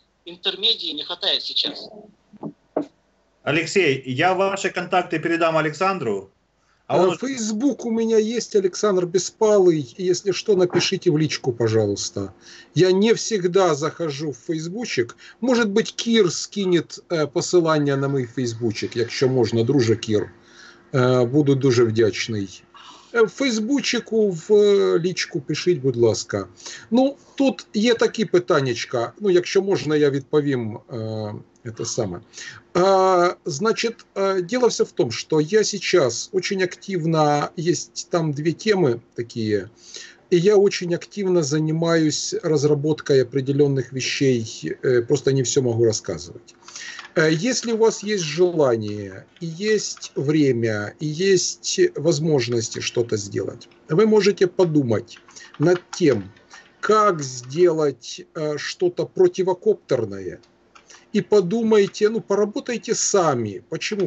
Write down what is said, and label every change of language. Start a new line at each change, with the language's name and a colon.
Russian: Интермедии не хватает сейчас. Алексей, я ваши контакты передам Александру. Фейсбук у меня есть, Александр Беспалый. Если что, напишите в личку, пожалуйста. Я не всегда захожу в фейсбучик. Может быть, Кир скинет
Ukrainian: посилання на мій фейсбучик, якщо можна, друже Кір. Буду дуже вдячний. В фейсбучику, в лічку пишіть, будь ласка. Тут є такі питаннячка. Якщо можна, я відповім
Russian: это самое. Значит, дело все в том, что я сейчас очень активно, есть там две темы такие, и я очень активно занимаюсь разработкой определенных вещей, просто не все могу рассказывать. Если у вас есть желание, и есть время, и есть возможности что-то сделать, вы можете подумать над тем, как сделать что-то противокоптерное, и подумайте, поработайте сами. Почему?